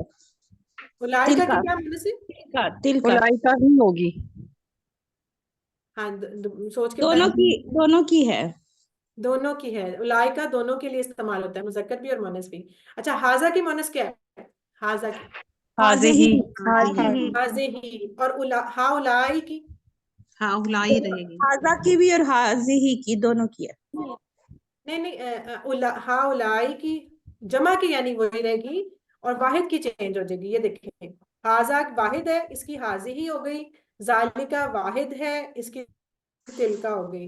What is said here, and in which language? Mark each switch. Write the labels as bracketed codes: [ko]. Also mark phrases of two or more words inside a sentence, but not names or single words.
[hi] उलाइका की तिलका, क्या मोनस है? तिलका। उलाई का ही होगी। हाँ, सोच के बताएं। दोनों की है। दोनों की है, उलाइका दोनों के लिए इस्तेमाल होता है, मुजक्कर भी और मोनस भी। अच्छा, हाजा की मोनस क्या है? हाजा की, हाजे ही। हाजे ही। और हा उलाई की, हाँ उलाई रहेगी। हाजा की भी और हाजी की, दोनों की है। नहीं नहीं, हा उलाई की जमा की, यानी वही रहेगी, और वाहिद की चेंज हो जाएगी। ये देखिए, हाजा वाहिद है, इसकी हाजी ही हो गई, जालिका वाहिद है, इसकी तिलका हो गई।